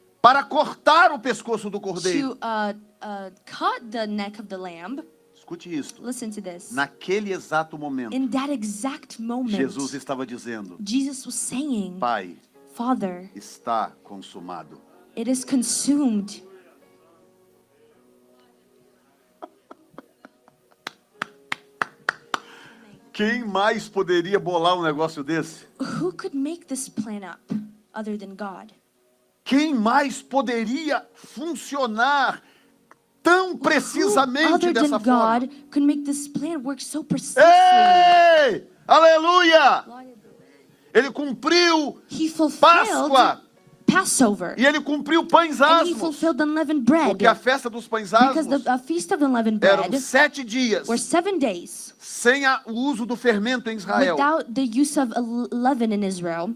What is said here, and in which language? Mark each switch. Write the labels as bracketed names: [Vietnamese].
[Portuguese] para cortar o pescoço do cordeiro. [English] to cut the neck of the lamb. [Portuguese] Escute isso. [English] Listen to this. [Portuguese] Naquele exato momento, [English] In that exact moment, [Portuguese] Jesus estava dizendo: [English] Jesus was saying, [Portuguese] Pai, [English] Father, [Portuguese] está consumado. [English] it is consumed. [Portuguese] Quem mais poderia bolar um negócio desse? [English] Who could make this plan up other than God? [Portuguese] Quem mais poderia funcionar tão [English] Who [Portuguese] precisamente [English] other than [Portuguese] dessa forma? [English] God could make this plan work so precisely? [Portuguese] Ei! Aleluia! Ele cumpriu [English] He fulfilled [Portuguese] Páscoa [English] Passover. [Portuguese] e ele cumpriu pães [English] And he [Portuguese] asmos. [English] fulfilled unleavened bread. [Portuguese] Porque a festa dos pães [English] Because [Portuguese] asmos [English] the feast of unleavened [Portuguese] eram [English] bread [Portuguese] 7 dias [English] were 7 days [Portuguese] sem o uso do fermento em Israel. [English] without the use of leaven in Israel.